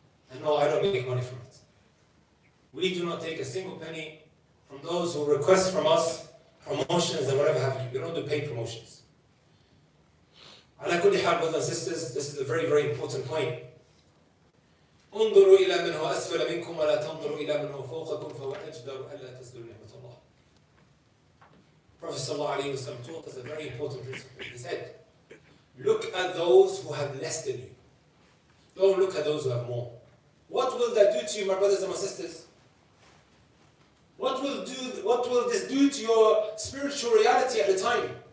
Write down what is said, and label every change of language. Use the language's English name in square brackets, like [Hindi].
[English] And no, I don't make money from it. We do not take a single penny from those who request from us promotions and whatever have you. We don't do paid promotions. Ala kulli hal, brothers and sisters, this is a very, very important point. [Arabic] انظروا إلى من هو أسفل منكم ولا تنظروا إلى من هو فوقكم فهو أجدر ألا تزدروا نعمة الله. [English] Prophet ﷺ taught us a very important principle. He said, Look at those who have less than you. Don't look at those who have more. What will that do to you, my brothers and my sisters? What will this do to your spiritual reality at the time?